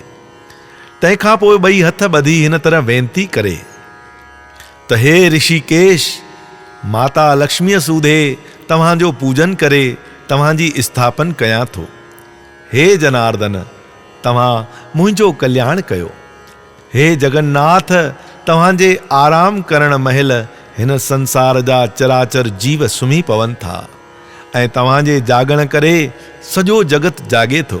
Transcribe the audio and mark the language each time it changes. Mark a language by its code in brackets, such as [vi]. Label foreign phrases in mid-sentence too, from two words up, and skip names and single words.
[sd] तंहिंखां पोइ 2 हथ ॿधी हिन तरह वेनती करे त हे ऋषिकेश, माता लक्ष्मीअ सूधे तव्हांजो पूजन करे तव्हांजी स्थापन कयां थो। हे जनार्दन, तव्हां मुंहिंजो कल्याण कयो। हे जगन्नाथ, तव्हांजे आराम करण महिल हिन संसार जा चराचर जीव सुम्ही पवनि था ऐं तव्हांजे जागण करे सॼो जगत जागे थो।